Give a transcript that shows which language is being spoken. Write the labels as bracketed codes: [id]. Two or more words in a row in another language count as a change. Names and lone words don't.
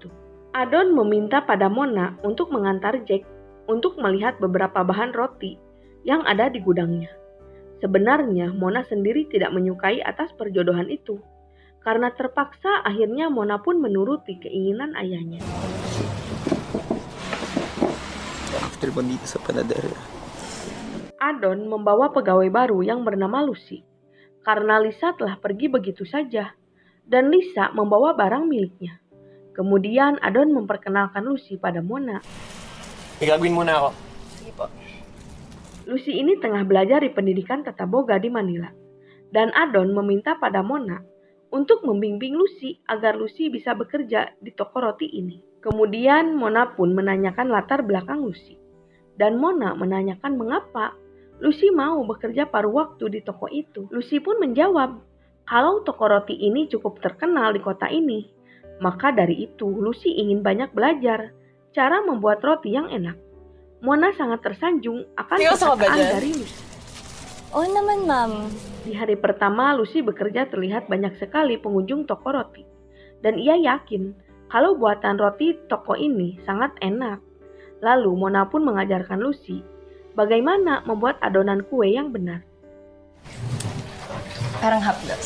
[id] Adon meminta pada Mona untuk mengantar Jack untuk melihat beberapa bahan roti yang ada di gudangnya. Sebenarnya Mona sendiri tidak menyukai atas perjodohan itu. Karena terpaksa akhirnya Mona pun menuruti keinginan ayahnya. [tl] After dito sa Panadero. [id] Adon membawa pegawai baru yang bernama Lucy. Karena Lisa telah pergi begitu saja. Dan Lisa membawa barang miliknya. Kemudian Adon memperkenalkan Lucy pada Mona. [tl] Igagawin muna ako. Sige po. [id] Lucy ini tengah belajar di pendidikan tata boga di Manila. Dan Adon meminta pada Mona untuk membimbing Lucy agar Lucy bisa bekerja di toko roti ini. Kemudian Mona pun menanyakan latar belakang Lucy. Dan Mona menanyakan mengapa Lucy mau bekerja paruh waktu di toko itu. Lucy pun menjawab, kalau toko roti ini cukup terkenal di kota ini, maka dari itu Lucy ingin banyak belajar cara membuat roti yang enak. Mona sangat tersanjung akan [tl] Seryoso ka ba [id] perkataan [tl] dyan? [id] dari Lucy. [tl] Oo naman, ma'am. [id] Di hari pertama, Lucy bekerja terlihat banyak sekali pengunjung toko roti. Dan ia yakin kalau buatan roti toko ini sangat enak. Lalu Mona pun mengajarkan Lucy bagaimana membuat adonan kue yang benar. [tl] Parang hapdos.